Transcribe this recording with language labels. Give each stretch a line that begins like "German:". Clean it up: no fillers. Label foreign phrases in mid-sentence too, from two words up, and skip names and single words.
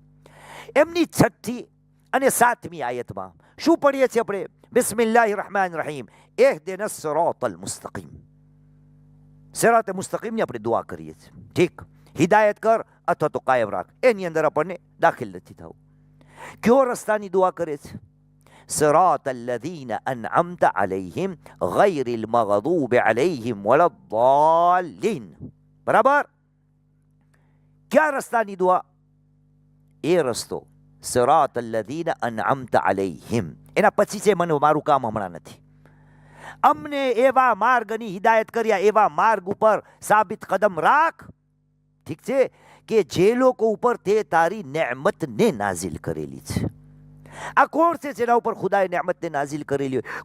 Gujarati: એમની 6ઠી અને 7મી આયતમાં શું પઢીએ છીએ આપણે?
Arabic: بسم الله الرحمن الرحيم اهدنا الصراط المستقيم.
Gujarati: સિરાતે મુસ્તકીમની આપણે દુઆ કરીએ છીએ. ઠીક, હિદાયત કર અથવા તો કાયમ રાખ, એની અંદર આપણને દાખલ નથી થવું. કયો રસ્તાની દુઆ કરે છે?
Arabic: صراط الذين أنعمت عليهم غير المغضوب عليهم ولا الضالين.
Gujarati: બરાબર? ક્યાં રસ્તાની દુઆ? એ રસ્તો
Arabic: صراط الذين أنعمت عليهم.
Gujarati: એના પછી છે મને મારું કામ હમણાં નથી. અમને એવા માર્ગની હિદાયત કર્યા, એવા માર્ગ ઉપર સાબિત કદમ રાખ, ઠીક છે, કે જે લોકો ઉપર તે તારી નેમતને નાઝિલ કરેલી છે. આ કોણ છે જેના ઉપર ખુદાએ નેમતને નાઝિલ કરેલી હોય?